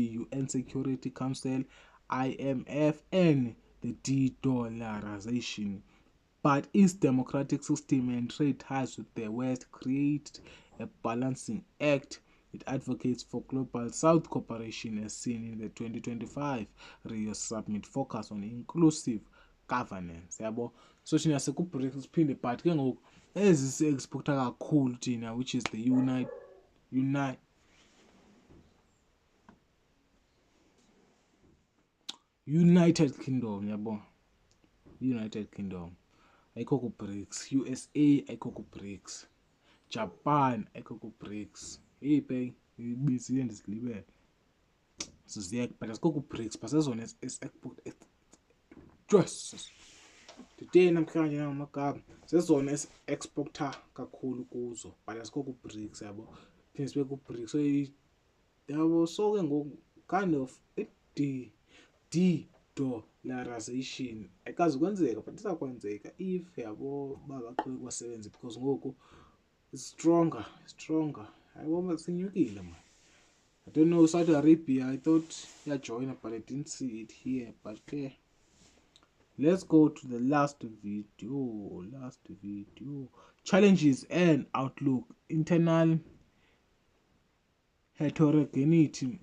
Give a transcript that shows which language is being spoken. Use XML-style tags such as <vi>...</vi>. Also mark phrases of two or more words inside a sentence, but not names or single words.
<en>UN Security Council, IMF, and the de-dollarization. But its democratic system and trade ties with the West create a balancing act. It advocates for global South cooperation as seen in the 2025 Rio Summit focus on inclusive governance.</en> <xh>Yabo. So thina seku-BRICS siphinde but ke ngoku ezi si-exporta kakhulu thina,</xh> <en>which is the United Kingdom,</en> <xh>yabo. United Kingdom ayikho ku-BRICS. USA ayikho ku-BRICS. Japan ayikho ku-BRICS. Hey bey, ibizile ndizilibele. Siziyeke but asikho ku-BRICS, but sezona esi-export Jesus. Today namhlanje namagama sezona esi-exporta kakhulu kuzo but asikho ku-BRICS, yabo. Phinde sibe ku-BRICS. So yabo, so ke ngoku</xh> <en>kind of de-dollarization</en> <xh>ayikazi kwenzeka but izakwenzeka if yabo baqhubeka basebenze because ngoku</xh> <en>it's stronger.</en> <xh>Yabo sinyukile man.</xh> <en>I don't know, Saudi Arabia, I thought join, but I didn't see it here. But okay, let's go to the last video. Challenges and outlook. Internal heterogeneity.</en>